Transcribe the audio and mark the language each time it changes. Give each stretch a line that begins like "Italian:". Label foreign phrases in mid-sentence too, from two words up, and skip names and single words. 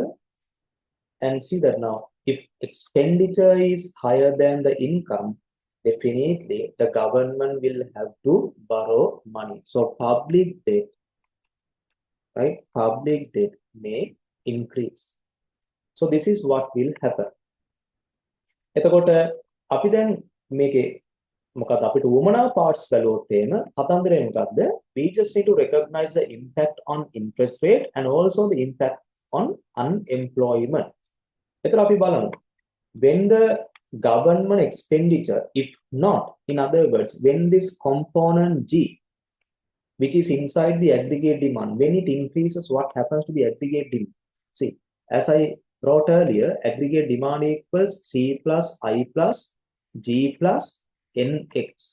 English: And see that now, if expenditure is higher than the income, definitely the government will have to borrow money. So public debt, right? Public debt may increase. So this is what will happen.
Sinhala: එතකොට අපි දැන් මේකේ මොකද අපිට උමනා parts බැලුවොත් එහෙම කතන්දරේ මොකද්ද?
English: We just need to recognize the impact on interest rate and also the impact on unemployment.
Sinhala: එතකොට අපි බලමු.
English: When the government expenditure, if not, in other words, when this component G, which is inside the aggregate demand, when it increases, what happens to the aggregate demand? See, as I wrote earlier, aggregate demand equals C plus I plus G plus NX.